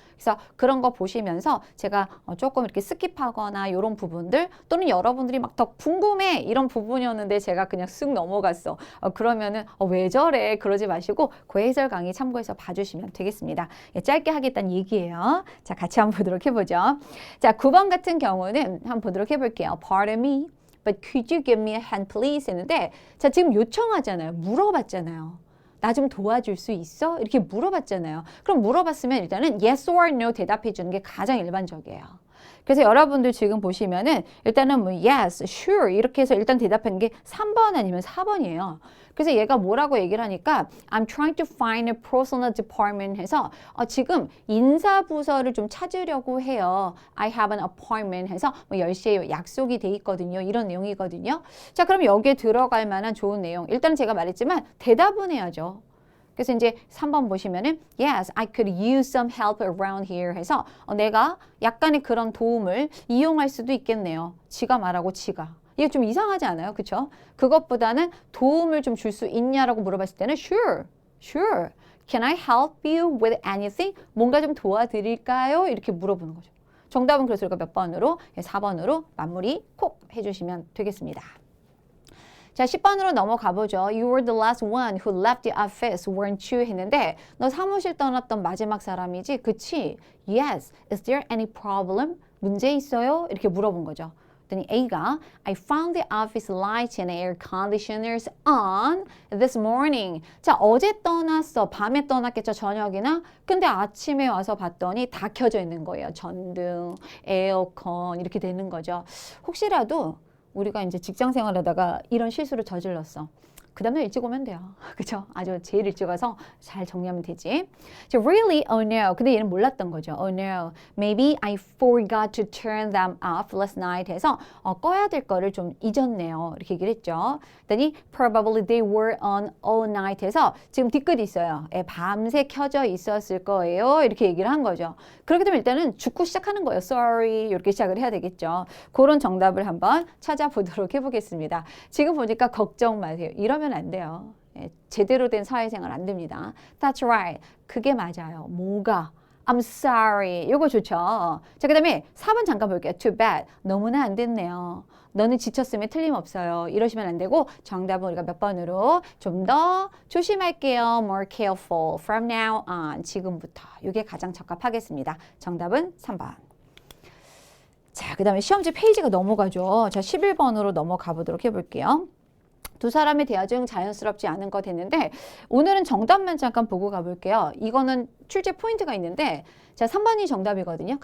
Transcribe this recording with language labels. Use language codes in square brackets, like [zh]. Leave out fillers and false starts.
[ko] 그래서 그런 거 보시면서 제가 조금 이렇게 스킵하거나 이런 부분들 또는 여러분들이 막 더 궁금해 이런 부분이었는데 제가 그냥 쓱 넘어갔어. 그러면은 왜 저래? 그러지 마시고 그 해설 강의 참고해서 봐주시면 되겠습니다. 짧게 하겠다는 얘기예요. 자, 같이 한번 보도록 해보죠. 자, 9번 같은 경우는 한번 보도록 해볼게요. [en] Pardon me, but could you give me a hand please? [ko] 했는데 자, 지금 요청하잖아요. 물어봤잖아요. 나 좀 도와줄 수 있어? 이렇게 물어봤잖아요. 그럼 물어봤으면 일단은 yes or no 대답해 주는 게 가장 일반적이에요. 그래서 여러분들 지금 보시면은 일단은 뭐 [en] yes, sure [ko] 이렇게 해서 일단 대답하는 게 3번 아니면 4번이에요. [en] 그래서 얘가 뭐라고 얘기를 하니까 I'm trying to find a personal department [ko] 해서 지금 인사부서를 좀 찾으려고 해요. [en] I have an appointment [ko] 해서 뭐 10시에 약속이 돼 있거든요. 이런 내용이거든요. 자, 그럼 여기에 들어갈 만한 좋은 내용. 일단 제가 말했지만 대답은 해야죠. 그래서 이제 3번 보시면은 [en] Yes, I could use some help around here [ko] 해서 내가 약간의 그런 도움을 이용할 수도 있겠네요. 지가 말하고 지가. 이게 좀 이상하지 않아요? 그쵸? 그것보다는 도움을 좀 줄 수 있냐라고 물어봤을 때는 [en] Sure, sure. Can I help you with anything? [ko] 뭔가 좀 도와드릴까요? 이렇게 물어보는 거죠. 정답은 그래서 우리가 몇 번으로? 4번으로 마무리 콕 해주시면 되겠습니다. 자, 10번으로 넘어가 보죠. [en] You were the last one who left the office, weren't you? [ko] 했는데 너 사무실 떠났던 마지막 사람이지? 그치? [en] Yes. Is there any problem? [ko] 문제 있어요? 이렇게 물어본 거죠. 그랬더니 A가 [en] I found the office lights and air conditioners on this morning. [ko] 자, 어제 떠났어. 밤에 떠났겠죠. 저녁이나. 근데 아침에 와서 봤더니 다 켜져 있는 거예요. 전등, 에어컨 이렇게 되는 거죠. 혹시라도 우리가 이제 직장 생활하다가 이런 실수를 저질렀어. 그 다음날 일찍 오면 돼요. 그죠? 아주 제일 일찍 와서 잘 정리하면 되지. [en] Really? Oh no. [ko] 근데 얘는 몰랐던 거죠. [en] Oh no. Maybe I forgot to turn them off last night [ko] 해서 꺼야 될 거를 좀 잊었네요. 이렇게 얘기를 했죠. [en] 그랬더니 probably they were on all night [ko] 해서 지금 뒤끝이 있어요. 밤새 켜져 있었을 거예요. 이렇게 얘기를 한 거죠. 그렇게 되면 일단은 죽고 시작하는 거예요. [en] Sorry. [ko] 이렇게 시작을 해야 되겠죠. 그런 정답을 한번 찾아보도록 해보겠습니다. 지금 보니까 걱정 마세요. 이러면 안 돼요. 제대로 된 사회생활 안 됩니다. [en] That's right. [ko] 그게 맞아요. 뭐가? [en] I'm sorry. [ko] 이거 좋죠. 자, 그 다음에 4번 잠깐 볼게요. [en] Too bad. [ko] 너무나 안 됐네요. 너는 지쳤으면 틀림없어요. 이러시면 안 되고 정답은 우리가 몇 번으로 좀 더 조심할게요. [en] More careful from now on. [ko] 지금부터. 이게 가장 적합하겠습니다. 정답은 3번. 자, 그 다음에 시험지 페이지가 넘어가죠. 자, 11번으로 넘어가 보도록 해볼게요. 두 사람의 대화 중 자연스럽지 않은 것 했는데 오늘은 정답만 잠깐 보고 가볼게요. 이거는 출제 포인트가 있는데 자, 3번이 정답이거든요.